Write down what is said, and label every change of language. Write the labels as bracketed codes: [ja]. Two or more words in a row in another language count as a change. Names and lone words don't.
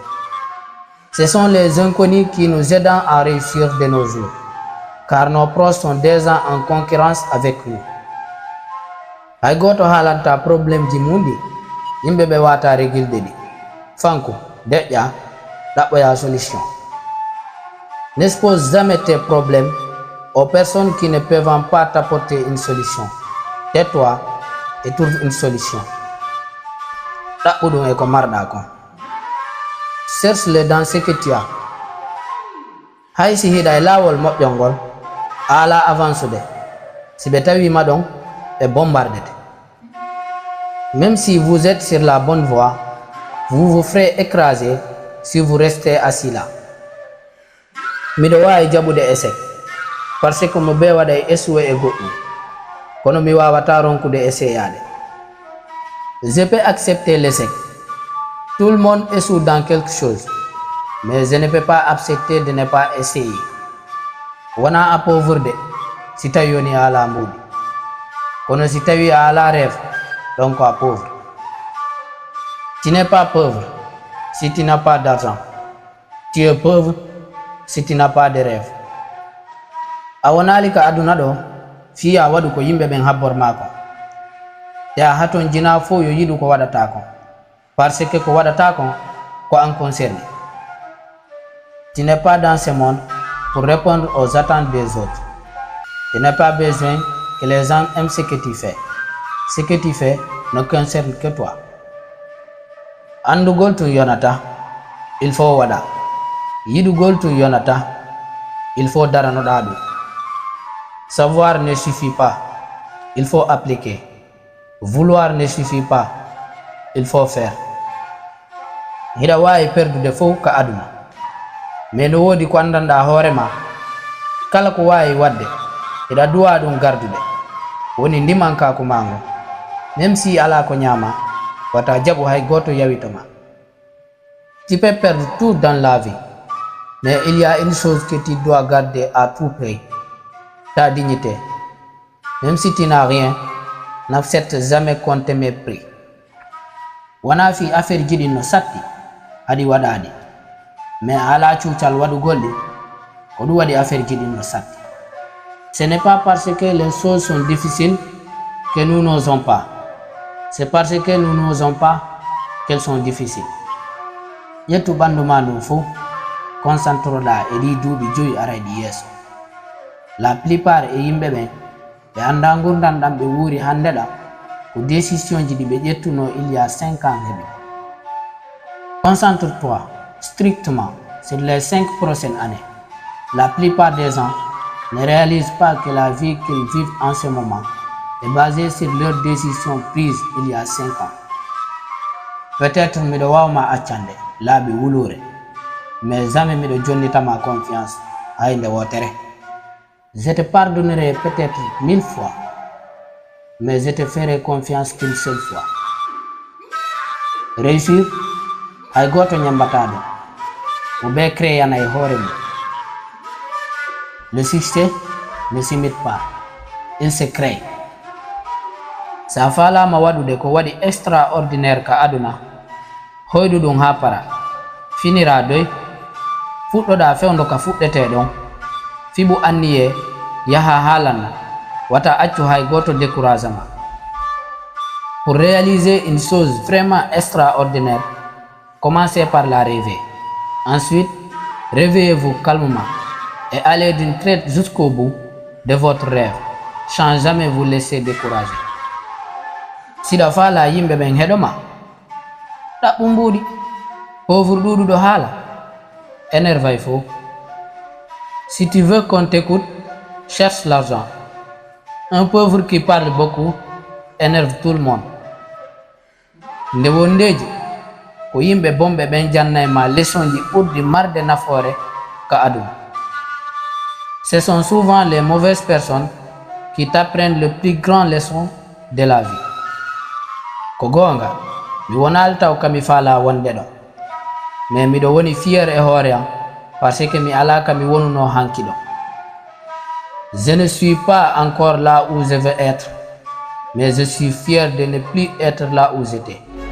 [fr] Ce sont les inconnus qui nous aident à réussir de nos jours, car nos proches sont déjà en concurrence avec nous. [ff] Hay goto haalanta probléme ji mundi yimɓe ɓe wata régilde ɗi. Fanko deƴƴa ɗaɓɓoya solution. [fr] N'expose jamais tes problèmes aux personnes qui ne peuvent pas t'apporter une solution. Tais-toi et trouve une solution. [ff] Ɗaɓɓuɗum e ko marɗa kon. [fr] Cherche-le dans ce que tu as. [ff] Hay si hiɗa e lawol moƴƴol ngol a ala avancude, si ɓe tawima ɗon ɓe bombardete. [fr] Même si vous êtes sur la bonne voie, vous vous ferez écraser si vous restez assis là. [ff] Miɗo wawi jaɓude échec [fr] parce que [ff] mo be waɗa e essuwe e goɗɗum, kono mi wawata ronkude essayade. [fr] Je peux accepter l'échec. Tout le monde échoue dans quelque chose, mais je ne peux pas accepter de ne pas essayer. [ff] Wona a pauvreté si tawi woni a ala mbuɗi, kono si tawi a ala rêve donc a pauvre. [fr] Tu n'es pas pauvre si tu n'as pas d'argent. Tu es pauvre si tu n'as pas de rêve. [ff] A wonali ka aduna ɗo fiya waɗu ko yimɓe ɓen habborma ko, te a haton jina fo yo yiɗu ko waɗata kon, [fr] parce que [ff] ko waɗata kon ko an concerné. [fr] Tu n'es pas dans ce monde pour répondre aux attentes des autres. Tu n'as pas besoin que les gens aiment ce que tu fais. Ce que tu fais ne concerne que toi. [ff] Andugol tun yonata, [fr] il faut waɗa. [ff] Yiɗugol tun yonata, [fr] il faut [ff] daranoɗa ɗum. [fr] Savoir ne suffit pas, il faut appliquer. Vouloir ne suffit pas, il faut faire. [ff] Hiɗa wawi perdude fof ka aduna, mais no wodi ko andanɗa hoorema, kala ko wawi wadde hiɗa duwa ɗum gardude, woni ndimankaku ma ngon. [fr] Même si [ff] ala ko ñama, wata jaɓu hay goto yawitoma. [fr] Tu peux perdre tout dans la vie, mais il y a une chose que tu dois garder à tout prix, ta dignité. Même si tu n'as rien, n'accepte jamais qu'on te méprise. [ff] Wana fi affaire jiɗi no satti hadi waɗaɗi, mais ala cuucal waɗugol ɗi ko ɗum waɗi affaire jiɗi no satti. [fr] Ce n'est pas parce que les choses sont difficiles que nous n'osons pas, c'est parce que nous n'osons pas qu'elles sont difficiles. [ff] Ƴettu ɓandu ma ɗum fo concentroɗa e ɗi duuɓi 5 arayɗi yeeso. [fr] La plupart [ff] e yimɓe ɓen ɓe anda gurdam ɗam ɓe wuuri hande ɗam ko décision ji ɗi ɓe ƴettuno [fr] il y a [ff] 5 ans heɓi. [fr] Concentre-toi strictement sur les 5 prochaines années. La plupart des gens ne réalisent pas que la vie qu'ils vivent en ce moment est basée sur leurs décisions prises il y a 5 ans. [ff] Peut-être miɗo wawma accande laabi wulure, [fr] mais jamais [ff] miɗo jonnita ma confiance hayde wotere. [fr] Je te pardonnerai peut-être 1000 fois, mais je te ferai confiance qu'une seule fois. [ff] Réussir hay goto ñambata ɗum, mo be créyana e hoore mum. [fr] Le succès ne s'imite pas, il se crée. [ff] Sa falama waɗude ko waɗi extraordinaire ka aduna, hoydu ɗum ha para, finira doy, fuɗɗoɗa fewndo ka fuɗɗete ɗon, fiɓu anniye yaha haalanna, wata accu hay goto découragement. [fr] Pour réaliser une chose vraiment extraordinaire, commencez par la rêver. Ensuite, réveillez-vous calmement et allez d'une traite jusqu'au bout de votre rêve, sans jamais vous laisser décourager. [ff] Siɗa faala yimɓe ɓen heɗoma, ɗaɓɓu mbuuɗi, pauvre ɗuɗuɗo haala, énervay fo. [fr] Si tu veux qu'on t'écoute, cherche l'argent. Un pauvre qui parle beaucoup énerve tout le monde. [ff] Nde wondeji ko yimɓe bomɓe ɓen jannay ma leçon ji ɓurɗi marde nafoore ka aduna. [fr] Ce sont souvent les mauvaises personnes qui t'apprennent le plus grand leçon de la vie. [ff] Ko goonga, mi wonali taw kami faala wonde ɗo, mais miɗo woni fier e hoore am [fr] parce que [ff] mi ala kami wonuno hanki ɗo. [fr] Je ne suis pas encore là où je veux être, mais je suis fier de ne plus être là où j'étais.